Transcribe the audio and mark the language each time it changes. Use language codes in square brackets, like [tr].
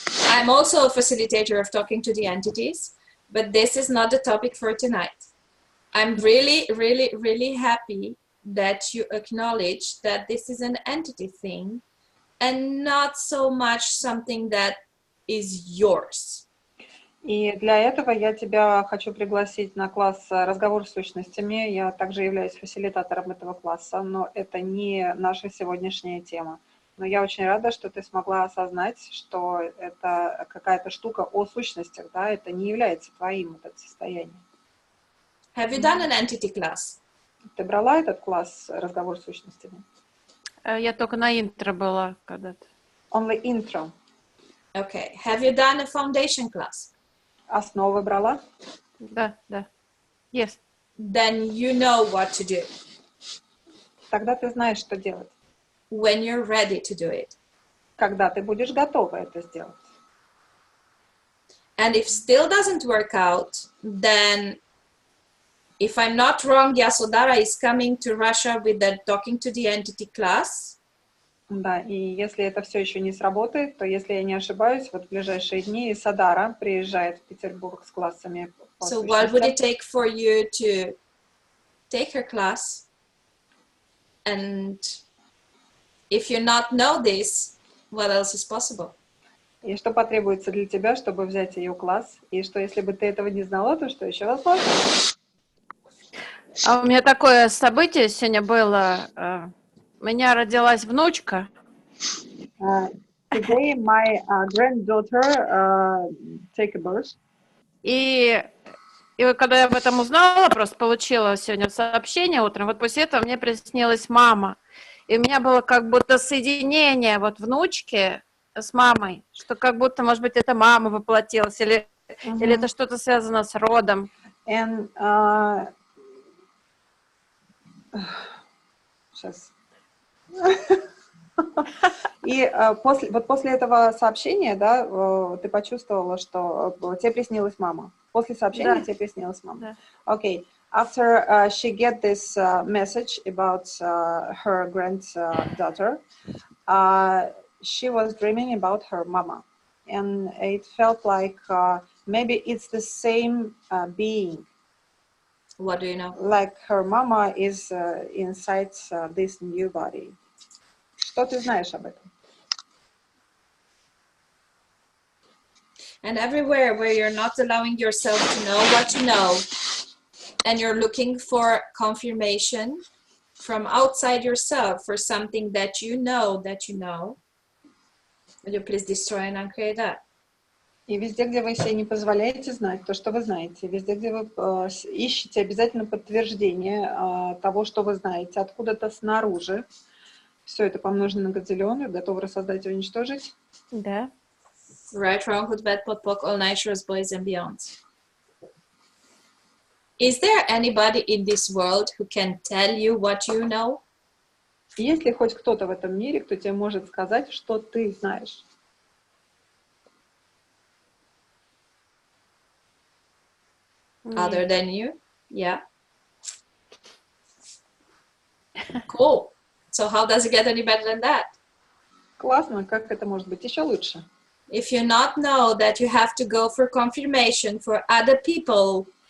[en] I'm also a facilitator of talking to the entities, but this is not the topic for tonight. I'm really, really, really happy that you acknowledge that this is an entity thing and not so much something that is yours. [ru] И для этого я тебя хочу пригласить на класс «Разговор с сущностями». Я также являюсь фасилитатором этого класса, но это не наша сегодняшняя тема. Но я очень рада, что ты смогла осознать, что это какая-то штука о сущностях, да, это не является твоим это состояние. [en] Have you done an entity class? [ru] Ты брала этот класс «Разговор с сущностями»? Я только на интро была когда-то. [en] Only intro. Okay. Have you done a foundation class? [ru] Основы брала? Да, да. [en] Yes. Then you know what to do [ru] Тогда ты знаешь, что делать. [en] when you're ready to do it. [ru] Когда ты будешь готова это сделать. [en] And if still doesn't work out, then if I'm not wrong, Yasodhara is coming to Russia with the Talking to the Entity class. [ru] Да, и если это все еще не сработает, то, если я не ошибаюсь, вот в ближайшие дни Садара приезжает в Петербург с классами. [en] So what would it take for you to take her class? And if you not know this, what else is possible? [ru] И что потребуется для тебя, чтобы взять ее класс? И что, если бы ты этого не знала, то что еще возможно? А у меня такое событие сегодня было. У меня родилась внучка. Today my granddaughter take a birth. И вот когда я об этом узнала, просто получила сегодня сообщение утром, вот после этого мне приснилась мама. И у меня было как будто соединение вот внучки с мамой, что как будто, может быть, это мама воплотилась, или это что-то связано с родом. And сейчас. И после этого сообщения, да, ты почувствовала, что тебе приснилась мама. После сообщения тебе приснилась мама. [en] Okay. After she get this message about her granddaughter, she was dreaming about her mama, and it felt like maybe it's the same being. What do you know? Like her mama is inside this new body. [ru] Что ты знаешь об этом? [en] And everywhere where you're not allowing yourself to know what you know, and you're looking for confirmation from outside yourself for something that you know, will you please destroy and uncreate that? [ru] И везде, где вы себе не позволяете знать то, что вы знаете, везде, где вы ищете обязательно подтверждение того, что вы знаете, откуда-то снаружи, все это помножено на гадзиллион, готовы рассоздать и уничтожить. Да. [en] Right, wrong, good, bad, pot, poc, all natures, boys and beyonds. Is there anybody in this world who can tell you what you know? [ru] Есть ли хоть кто-то в этом мире, кто тебе может сказать, что ты знаешь? [en] Other than you? Yeah. Cool. So how does it get any better than that? [ru] Классно, как это может быть еще лучше? [en] If you not know that you have to go for confirmation for other people.